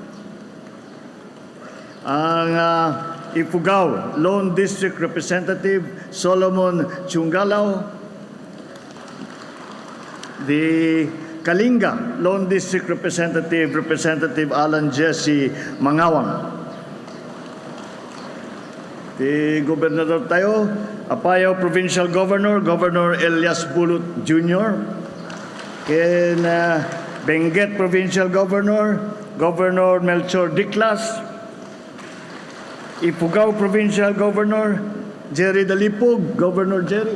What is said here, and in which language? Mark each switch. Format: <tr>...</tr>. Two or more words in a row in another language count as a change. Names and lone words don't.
<en>Ang Ifugao Lone District Representative Solomon Chungalao. The Kalinga Lone District Representative, Representative Alan Jesse Mangawang. The Gobernador tayo, Apayao Provincial Governor, Governor Elias Bulot Jr.</en> <ilo>Ken Benguet Provincial Governor, Governor Melchor Diclas.</ilo> <en>Ifugao Provincial Governor, Jerry Dalipog, Governor Jerry.</en>